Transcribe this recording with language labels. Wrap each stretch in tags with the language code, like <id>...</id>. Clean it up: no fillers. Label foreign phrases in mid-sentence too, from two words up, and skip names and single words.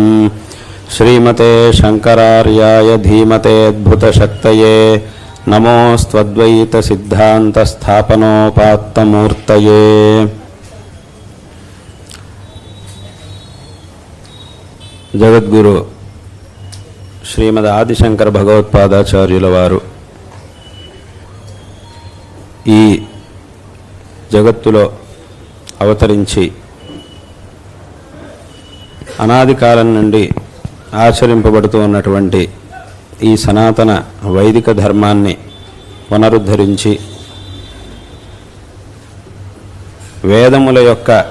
<sa>श्रीमते शंकरार्याय धीमते अद्भुतशक्तये नमोस्त्वद्वैत सिद्धांत स्थापनोपात्तमूर्तये।</sa> <te>జగద్గురు శ్రీమద ఆదిశంకర భగవత్పాదాచార్యుల వారు ఈ జగత్తులో అవతరించి అనాది కాలం నుండి ఆచరింపబడుతూ ఉన్నటువంటి ఈ సనాతన వైదిక ధర్మాన్ని పునరుద్ధరించి వేదముల యొక్క</te>